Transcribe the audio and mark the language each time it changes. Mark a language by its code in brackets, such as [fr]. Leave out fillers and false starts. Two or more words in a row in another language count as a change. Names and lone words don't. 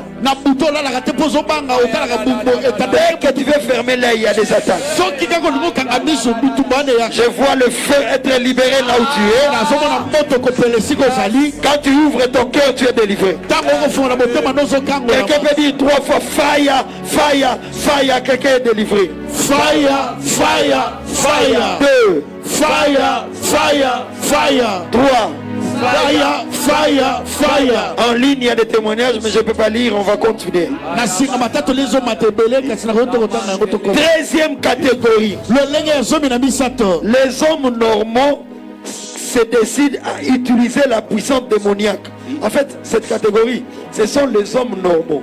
[fr] Dès que tu veux fermer l'œil, il y a des attaques. Je vois le feu être libéré là où tu es. Quand tu ouvres ton cœur, tu es délivré. Quelqu'un peut dire 3 fois [en] fire, fire, fire. [fr] Quelqu'un est délivré. [en] Fire, fire, fire. [fr] 2. [en] Fire, fire, fire. [fr] 3. [en] Fire, fire, fire. [fr] En ligne, il y a des témoignages, mais je ne peux pas lire. On va continuer. 13e catégorie. Les hommes normaux se décident à utiliser la puissance démoniaque. En fait, cette catégorie, ce sont les hommes normaux.